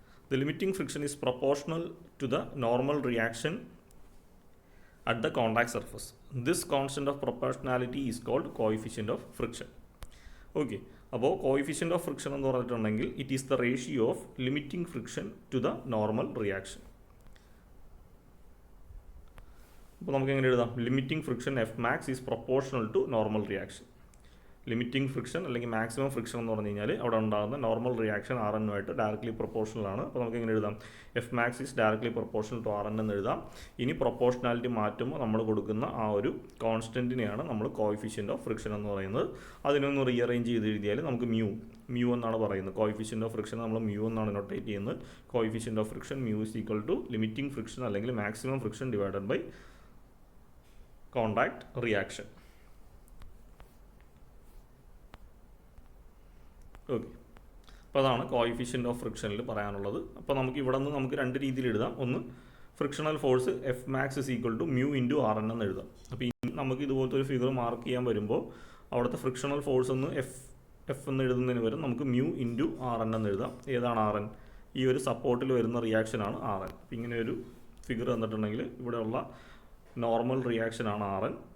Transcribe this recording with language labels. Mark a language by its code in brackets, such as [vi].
[en] The limiting friction is proportional to the normal reaction at the contact surface. This constant of proportionality is called coefficient of friction. Okay, അപ്പോൾ coefficient of friction [ml] എന്ന് പറഞ്ഞിട്ടുണ്ടെങ്കിൽ [en] it is the ratio of limiting friction to the normal reaction. [ml] അപ്പോൾ നമുക്ക് എങ്ങനെ എഴുതാം? Limiting friction [en] F max is proportional to normal reaction. [ml] Limiting friction അല്ലെങ്കിൽ maximum friction എന്ന് പറഞ്ഞു കഴിഞ്ഞാൽ അവിടെ ഉണ്ടാകുന്ന നോർമൽ റിയാക്ഷൻ RN ആയിട്ട് ഡയറക്ട്ലി പ്രൊപ്പോർഷണൽ ആണ്. അപ്പോൾ നമുക്ക് എങ്ങനെ എഴുതാം? [en] F max is directly proportional to RN [ml] എന്ന് എഴുതാം. ഇനി പ്രൊപ്പോർഷണാലിറ്റി മാറ്റുമ്പോൾ നമ്മൾ കൊടുക്കുന്ന ആ ഒരു കോൺസ്റ്റൻറ്റിനെയാണ് നമ്മൾ കോഎഫിഷ്യന്റ് ഓഫ് ഫ്രിക്ഷൻ എന്ന് പറയുന്നത്. അതിനൊന്ന് റീഅറേഞ്ച് ചെയ്ത് എഴുതിയാൽ നമുക്ക് മ്യൂ എന്നാണ് പറയുന്നത്. കോഎഫിഷ്യന്റ് ഓഫ് ഫ്രിക്ഷൻ നമ്മൾ മ്യൂ എന്നാണ് നൊട്ടേറ്റ് ചെയ്യുന്നത്. Coefficient of friction [en] mu is equal to [ml] limiting friction അല്ലെങ്കിൽ maximum friction divided by contact reaction. Okay, അപ്പോൾ അതാണ് കോഎഫിഷ്യന്റ് ഓഫ് ഫ്രിക്ഷനിൽ പറയാനുള്ളത്. അപ്പോൾ നമുക്ക് ഇവിടെ നിന്ന് നമുക്ക് രണ്ട് രീതിയിൽ എഴുതാം. ഒന്ന് frictional force F max is equal to mu into RN എന്ന് എഴുതാം. അപ്പോൾ ഇനി നമുക്ക് ഇതുപോലത്തെ ഒരു ഫിഗർ മാർക്ക് ചെയ്യാൻ വരുമ്പോൾ അവിടുത്തെ ഫ്രിക്ഷണൽ ഫോഴ്സ് ഒന്ന് എഫ് എന്ന് എഴുതുന്നതിന് പകരം നമുക്ക് mu into RN എന്ന് എഴുതാം. ഏതാണ് RN? ഈ ഒരു സപ്പോർട്ടിൽ വരുന്ന റിയാക്ഷനാണ് RN. അപ്പോൾ ഇങ്ങനെ ഒരു ഫിഗർ തന്നിട്ടുണ്ടെങ്കിൽ ഇവിടെയുള്ള നോർമൽ റിയാക്ഷനാണ് RN.